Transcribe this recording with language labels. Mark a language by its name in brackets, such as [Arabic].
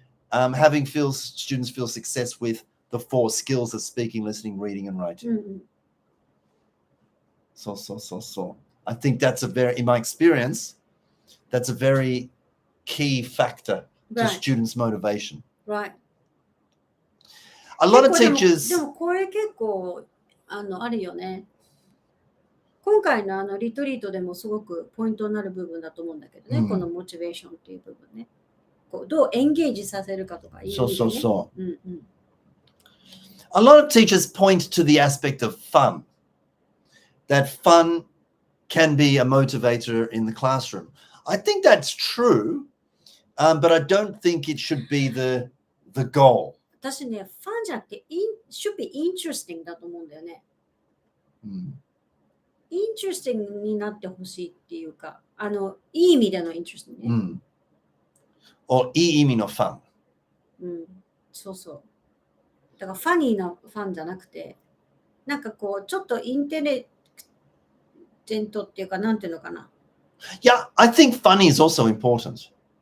[English] having students feel success with the 4 skills of speaking, listening, reading, and writing. うんうん。 So. I think that's in my experience, that's a very key factor to Right. students' motivation. Right. A lot of [Japanese] 結構 [English] teachers. [Japanese] でもこれ結構あるよね。今回のリトリートでもすごくポイントになる部分だと思うんだけどね、うんこのモチベーションっていう部分ね。こうどうエンゲージさせるかとかいう意味でね。 [English] So. うんうん。 A lot of teachers point to the aspect of fun, that fun can be a motivator in the classroom. I think that's true, but I don't think it should be the goal. [Japanese] 私ね、ファンじゃなくて、 [English] should be interesting [Japanese] だと思うんだよね。 interesting になってほしいっていうか、いい意味での interesting ね。 or いい意味のファン。そうそう。だからファニーなファンじゃなくて、なんかこう、ちょっとインテリジェントっていうか、なんていうのかな。 [English] Yeah, I think funny is also important.